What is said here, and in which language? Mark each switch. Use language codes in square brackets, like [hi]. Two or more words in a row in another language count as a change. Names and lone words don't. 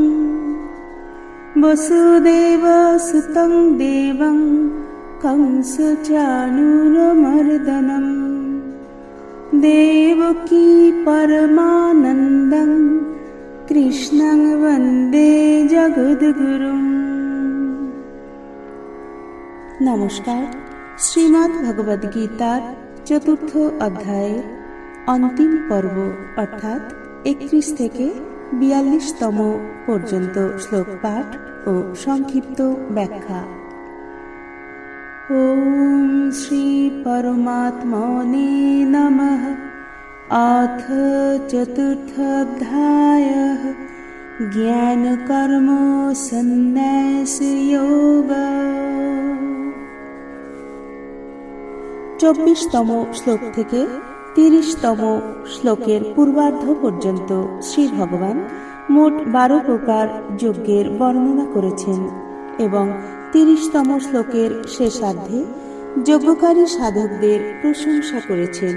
[sa] वसुदेवसुतं देवं कंसचाणूरमर्दनं देवकी परमानन्दं कृष्णं वन्दे जगद्गुरुम्। [bn] नमस्कार। শ্রীমদ্ ভগবদ গীতার চতুর্থ অধ্যায় অন্তিম পর্ব অর্থাৎ 31 থেকে 42তম পর্যন্ত শ্লোক পাঠ ও সংক্ষিপ্ত ব্যাখ্যা। ওম শ্রী পরমাত্মনে নমঃ। [sa] अथ चतुर्थ अध्यायः ज्ञान कर्म संन्यास योग। [bn] 24তম শ্লোক থেকে 30তম শ্লোকের পূর্বার্ধ পর্যন্ত শ্রী ভগবান মোট 12 প্রকার যজ্ঞের বর্ণনা করেছেন এবং 30তম শ্লোকের শেষার্ধে যজ্ঞকারী সাধকদের প্রশংসা করেছেন।